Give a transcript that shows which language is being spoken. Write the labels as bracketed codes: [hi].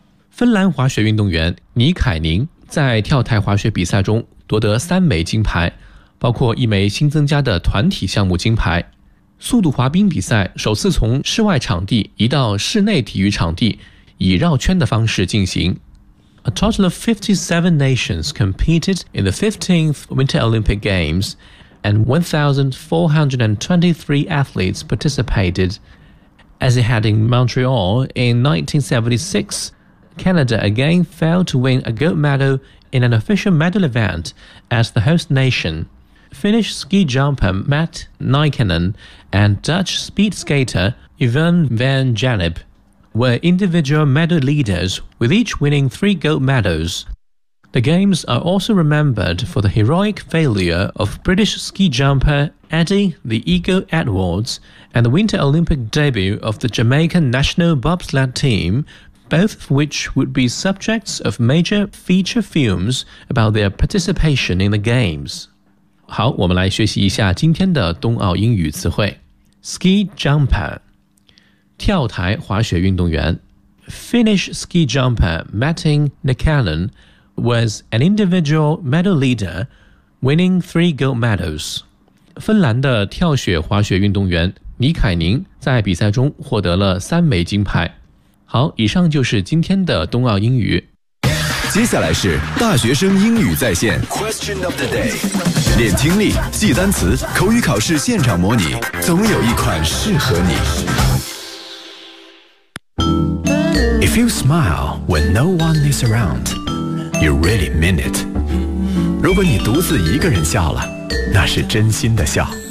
[zh] 芬兰滑雪运动员尼凯宁在跳台滑雪比赛中夺得3枚金牌，包括一枚新增加的团体项目金牌。速度滑冰比赛首次从室外场地移到室内体育场地，以绕圈的方式进行。 [en] A total of 57 nations competed in the 15th Winter Olympic Games and 1,423 athletes participated. As it had in Montreal in 1976, Canada again failed to win a gold medal in an official medal event as the host nation. Finnish ski jumper Matt Nykänen and Dutch speed skater Yvonne van Janip were individual medal leaders, with each winning 3 gold medals. The games are also remembered for the heroic failure of British ski jumper Eddie the Eagle Edwards,and the Winter Olympic debut of the Jamaican national bobsled team, both of which would be subjects of major feature films about their participation in the Games. [zh] 好，我们来学习一下今天的冬奥英语词汇。 [en] Ski jumper, [zh] 跳台滑雪运动员。 [en] Finnish ski jumper Matti Nykänen was an individual medal leader, winning 3 gold medals. [zh] 芬兰的跳雪滑雪运动员尼凯宁在比赛中获得了3枚金牌。好，以上就是今天的冬奥英语。接下来是大学生英语在线 [en] Question of the day， [zh] 练听力，记单词，口语考试现场模拟，总有一款适合你。 [en] If you smile when no one is around, you really mean it. [zh] 如果你独自一个人笑了，那是真心的笑。